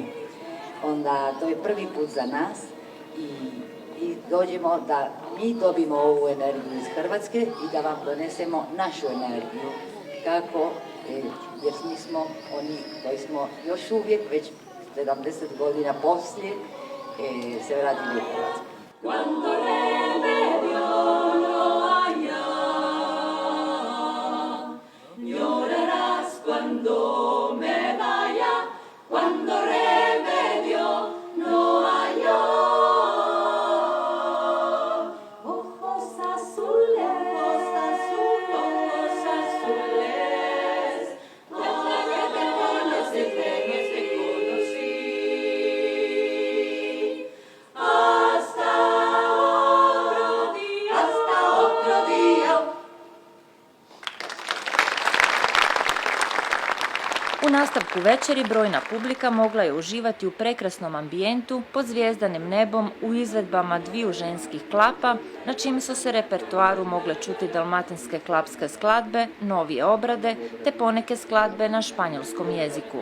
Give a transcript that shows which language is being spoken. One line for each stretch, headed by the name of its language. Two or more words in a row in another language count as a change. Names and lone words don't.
Croatian: Onda to je prvi put za nas i dođemo da mi dobimo ovu energiju iz Hrvatske i da vam donesemo našu energiju. Kako? Jer mi smo oni koji smo još uvijek, već 70 godina poslije, se vratili u Hrvatsku.
Spanish: Cuando remedio no haya, llorarás cuando me vaya, cuando remedio no haya. Ojos azules, ojos azules, desde que te conocí, hasta otro día.
Croatian: U nastavku večeri brojna publika mogla je uživati u prekrasnom ambijentu pod zvjezdanim nebom u izvedbama dviju ženskih klapa, na čim su se repertoaru mogle čuti dalmatinske klapske skladbe, novije obrade te poneke skladbe na španjolskom jeziku.